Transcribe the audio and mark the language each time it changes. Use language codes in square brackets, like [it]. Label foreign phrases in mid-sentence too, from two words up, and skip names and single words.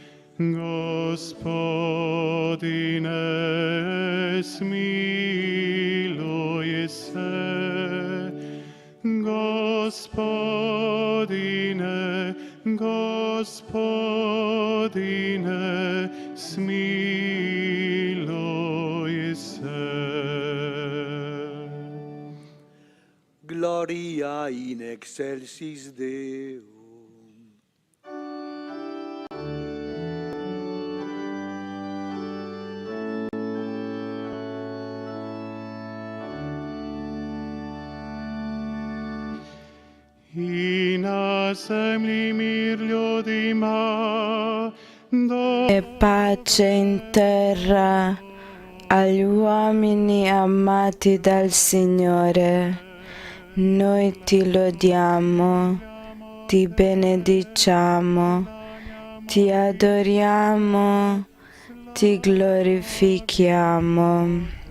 [hr] Gospodine, smiluj se. Gospodine, Gospodine, smiluj se. [la] Gloria in excelsis Deo. [hr] I na zemlji mir ljudima, [it] E pace in terra agli uomini amati dal Signore. Noi ti lodiamo, ti benediciamo, ti adoriamo, ti glorifichiamo.